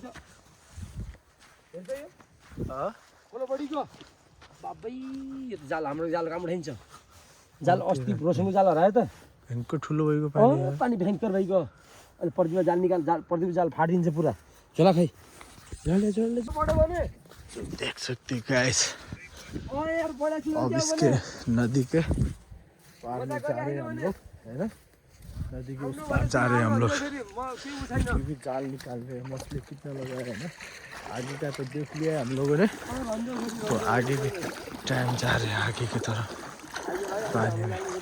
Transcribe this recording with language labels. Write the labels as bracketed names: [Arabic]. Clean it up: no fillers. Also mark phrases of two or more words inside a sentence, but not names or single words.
[Nepali] हेर्छ यो खोलो बढी गयो बाबै, यो त जाल हाम्रो जाल काम उठाइन्छ। जाल अस्ति रोसङको जाल हरायो त, भयङ्कर ठुलो भएको पानी, पानी भयङ्कर भइगयो। अहिले प्रदीपमा जाल निकाल, प्रदीप जाल फाटिदिन्छ पुरा। झोला खै झोलले बढ्यो भने [Hindi] देख सकते गाइस। अब इसके नदी के पार में जा रहे हैं हम लोग, है ना। नदी के उस पार जा रहे हैं हम लोग। ये भी जाल निकाल रहे हैं, मछली कितना लगा है ना। आगे का तो देख लिया है हम लोगों ने, तो आगे भी टाइम जा रहे हैं आगे की तरफ पानी में।